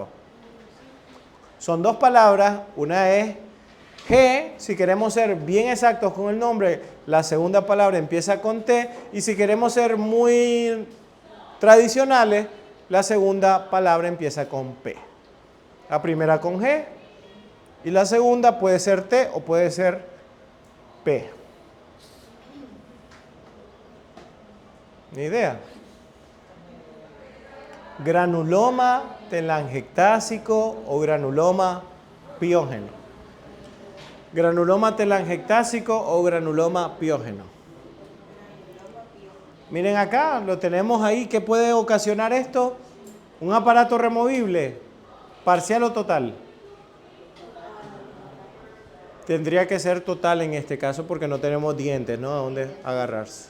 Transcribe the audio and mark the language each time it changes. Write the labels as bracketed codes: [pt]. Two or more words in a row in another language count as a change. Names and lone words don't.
[es] Son dos palabras, una es G, si queremos ser bien exactos con el nombre, la segunda palabra empieza con T, y si queremos ser muy tradicionales, la segunda palabra empieza con P. La primera con G y la segunda puede ser T o puede ser P. ¿Ni idea? Granuloma telangiectásico o granuloma piógeno. Granuloma telangiectásico o granuloma piógeno. Miren acá, lo tenemos ahí. ¿Qué puede ocasionar esto? Un aparato removible, parcial o total. Tendría que ser total en este caso porque no tenemos dientes, ¿no? A dónde agarrarse.